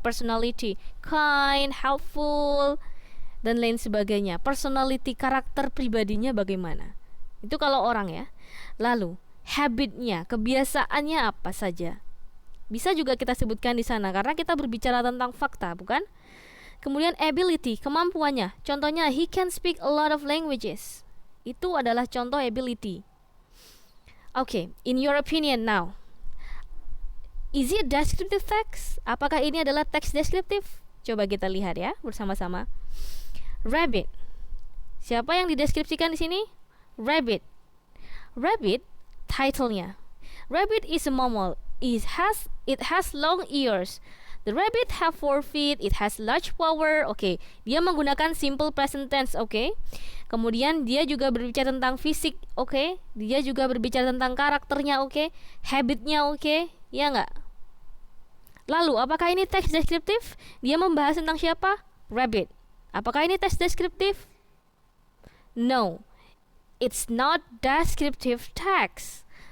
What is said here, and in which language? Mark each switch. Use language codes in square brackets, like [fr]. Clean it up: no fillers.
[id] Personality, kind, helpful, dan lain sebagainya. Personality, karakter pribadinya bagaimana? Itu kalau orang ya. Lalu habitnya, kebiasaannya apa saja? Bisa juga kita sebutkan di sana karena kita berbicara tentang fakta, bukan? Kemudian ability, kemampuannya. Contohnya, [en] he can speak a lot of languages. [id] Itu adalah contoh ability. [en] Okay, in your opinion now, is it descriptive text? [id] Apakah ini adalah teks deskriptif? Coba kita lihat ya bersama-sama. Rabbit. Siapa yang dideskripsikan di sini? Rabbit. Rabbit, title-nya. [en] Rabbit is a mammal. It has long ears. The rabbit have 4 feet. It has large power. [id] Oke, dia menggunakan [en] simple present tense. Oke. [id] Kemudian dia juga berbicara tentang fisik. Oke. Dia juga berbicara tentang karakternya. Oke. Habitnya. Oke. Ya nggak? Lalu, apakah ini teks deskriptif? Dia membahas tentang siapa? Rabbit. Apakah ini teks deskriptif? [en] No, it's not descriptive text.